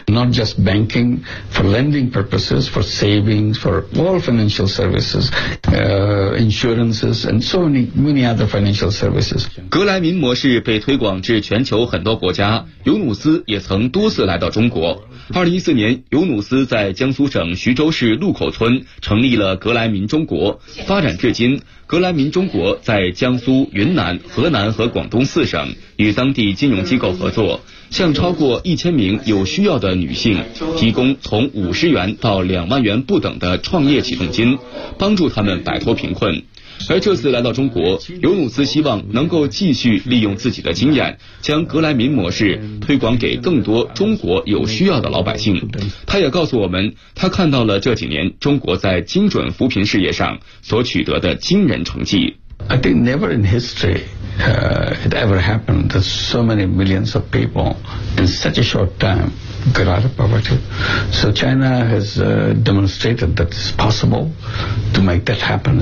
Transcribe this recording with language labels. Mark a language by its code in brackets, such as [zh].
[en] Not just banking for lending purposes, for savings, for all financial services, insurances and so many other financial services. [zh] 格莱民模式被推广至全球很多国家，尤努斯也曾多次来到中国。 2014年，尤努斯在江苏省徐州市路口村成立了格莱民中国。发展至今，格莱民中国在江苏、云南、河南和广东4省与当地金融机构合作，向超过1000名有需要的女性提供从50元到20000元不等的创业启动金，帮助他们摆脱贫困。而这次来到中国，尤努斯希望能够继续利用自己的经验，将格莱民模式推广给更多中国有需要的老百姓。他也告诉我们，他看到了这几年中国在精准扶贫事业上所取得的惊人成绩。 [en] I think never in history it ever happened that so many millions of people in such a short time got out of poverty. So China has demonstrated that it's possible to make that happen.